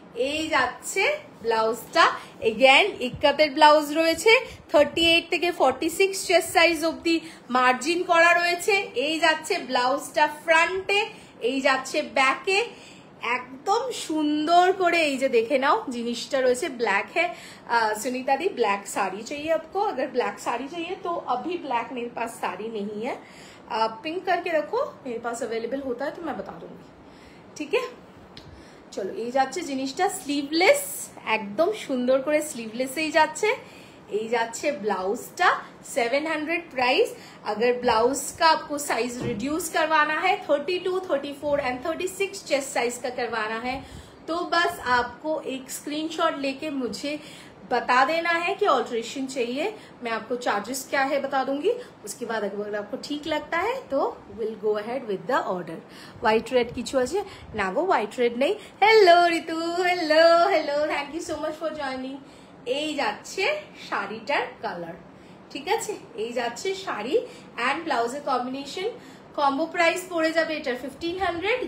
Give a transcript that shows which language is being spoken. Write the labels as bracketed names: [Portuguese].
[Bangla] এই যাচ্ছে ব্লাউজটা, এগেন ইক্কাতের ব্লাউজ রয়েছে, 38 থেকে 46 চেস্ট সাইজ অবধি মার্জিন করা রয়েছে। এই যাচ্ছে ব্লাউজটা ফ্রন্টে, এই যাচ্ছে ব্যাকে, একদম সুন্দর করে। এই যে দেখে নাও জিনিসটা রয়েছে ব্लैक [Hindi] है। सुनीता दी ब्लैक साड़ी चाहिए आपको? अगर ब्लैक साड़ी चाहिए तो अभी ब्लैक मेरे पास साड़ी नहीं है, पिंक करके रखो, मेरे पास अवेलेबल होता है तो मैं बता दूंगी, ठीक है? [Bangla] চলো, এই যাচ্ছে জিনিসটা স্লিভলেস, একদম সুন্দর করে স্লিভলেসেই যাচ্ছে। এই যাচ্ছে ব্লাউজটা, [Hindi] 700 प्राइस। अगर ब्लाउज का आपको साइज रिड्यूस करवाना है, 32, 34 एंड 36 चेस्ट साइज का करवाना है, तो बस आपको एक स्क्रीनशॉट लेके मुझे बता देना है कि ऑल्ट्रेशन चाहिए। मैं आपको चार्जेस क्या है बता दूंगी। उसके बाद अगर आपको ठीक लगता है तो [English] Will go ahead with the order. [Bangla] White red किछु আছে না গো, হোয়াইট রেড নেই। Hello Ritu, hello hello, thank you so much for joining. এই যাচ্ছে শাড়িটার কালার, ঠিক আছে? এই যাচ্ছে শাড়ি অ্যান্ড ব্লাউজের কম্বিনেশন। কম্বো প্রাইস পড়ে যাবে এটার 1500।